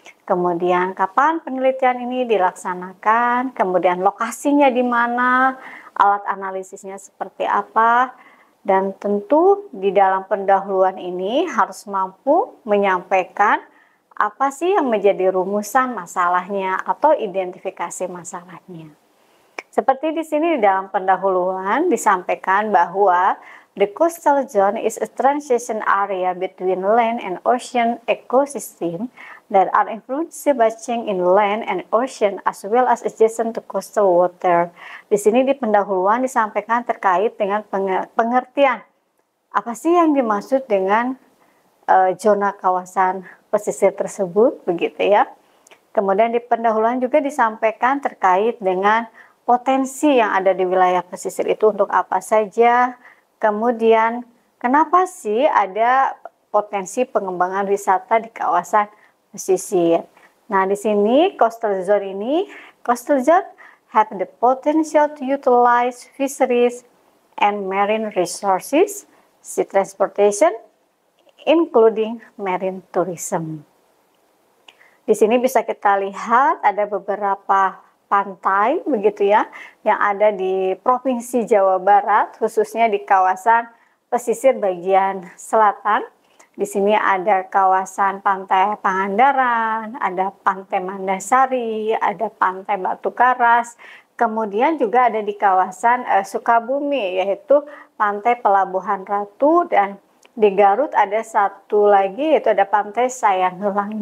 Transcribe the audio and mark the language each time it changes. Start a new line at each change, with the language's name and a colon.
Indonesian: Kemudian kapan penelitian ini dilaksanakan, kemudian lokasinya di mana, alat analisisnya seperti apa, dan tentu di dalam pendahuluan ini harus mampu menyampaikan apa sih yang menjadi rumusan masalahnya atau identifikasi masalahnya. Seperti di sini di dalam pendahuluan disampaikan bahwa
English: the coastal zone is a transition area between land and ocean ecosystem that are influenced by change in land and ocean as well as adjacent to coastal water.
Indonesian: Di sini di pendahuluan disampaikan terkait dengan pengertian apa sih yang dimaksud dengan zona kawasan pesisir tersebut, begitu ya. Kemudian di pendahuluan juga disampaikan terkait dengan potensi yang ada di wilayah pesisir itu untuk apa saja. Kemudian, kenapa sih ada potensi pengembangan wisata di kawasan pesisir? Nah, di sini
English: coastal zone have the potential to utilize fisheries and marine resources, sea transportation, including marine tourism.
Indonesian: Di sini bisa kita lihat ada beberapa pantai begitu ya yang ada di Provinsi Jawa Barat, khususnya di kawasan pesisir bagian selatan. Di sini ada kawasan Pantai Pangandaran, ada Pantai Mandasari, ada Pantai Batu Karas, kemudian juga ada di kawasan Sukabumi, yaitu Pantai Pelabuhan Ratu, dan di Garut ada satu lagi yaitu ada Pantai Sayang Heulang.